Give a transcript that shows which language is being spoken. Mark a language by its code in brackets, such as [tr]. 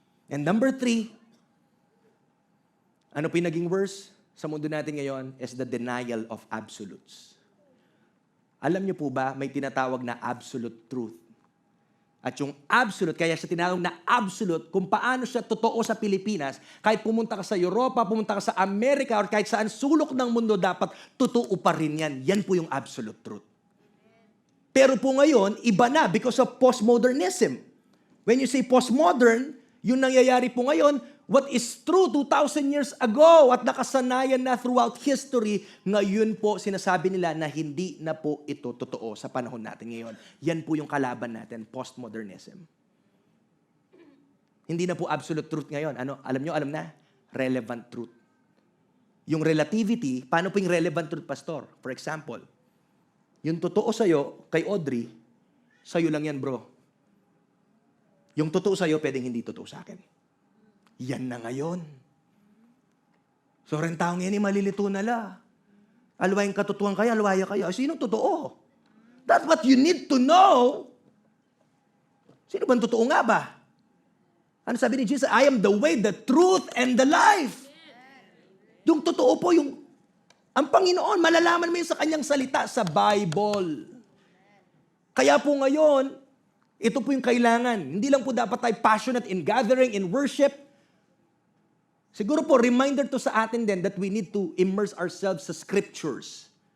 [en] And number 3, [tl] ano po yung naging worse sa mundo natin ngayon [en] is the denial of absolutes. [tl] Alam niyo po ba, may tinatawag na absolute truth. At yung absolute, kaya siya tinawag na absolute, kung paano siya totoo sa Pilipinas, kahit pumunta ka sa Europa, pumunta ka sa Amerika, [en] or kahit saan [tl] sulok ng mundo, dapat totoo pa rin yan. Yan po yung absolute truth. Pero po ngayon, iba na [en] because of postmodernism. When you say postmodern, [tl] yung nangyayari po ngayon, [en] what is true 2,000 years ago [tl] at nakasanayan na [en] throughout history, [tl] ngayon po sinasabi nila na hindi na po ito totoo sa panahon natin ngayon. Yan po yung kalaban natin, postmodernism. Hindi na po absolute truth ngayon. Ano? Alam na? [en] Relevant truth. [tl] Yung relativity, paano po yung relevant truth, Pastor? [en] For example, [tl] yung totoo sa'yo, kay Audrey, sa'yo lang yan, bro. Yung totoo sa'yo, pwedeng hindi totoo sa akin. Yan na ngayon. So, rin tao ngayon, malilito na la. Alwayang katotohan kayo, alwaya kayo. Sinong totoo? [en] That's what you need to know. [tl] Sino bang totoo nga ba? Ano sabi ni Jesus? [en] I am the way, the truth, and the life. [tl] Yung totoo po, ang Panginoon, malalaman mo yun sa kanyang salita sa Bible. Kaya po ngayon, ito po yung kailangan. Hindi lang po dapat tayo [en] passionate in gathering, in worship. [tl] Siguro po, [en] reminder [tl] to sa atin din [en] that we need to immerse ourselves sa scriptures.